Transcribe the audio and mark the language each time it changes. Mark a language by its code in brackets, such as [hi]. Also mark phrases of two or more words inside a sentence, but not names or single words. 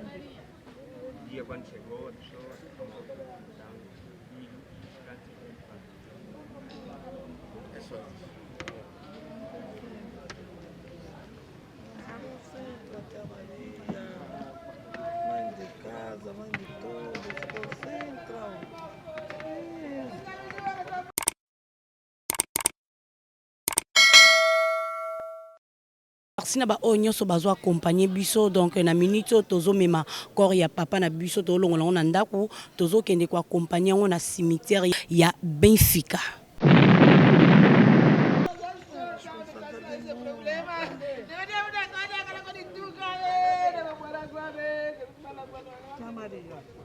[pt] O dia quando chegou, a pessoa então, filho, É só isso. Tia Maria, mãe de casa, mãe de todos, concentram. [ln] Sina ba o nyonso bazo accompagner biso donc na minute oyo tozomema corps ya papa na biso tolongola ngo na ndako tozokende ko accompagner ngo na cimetière ya Benfica. [pt] Tia Maria.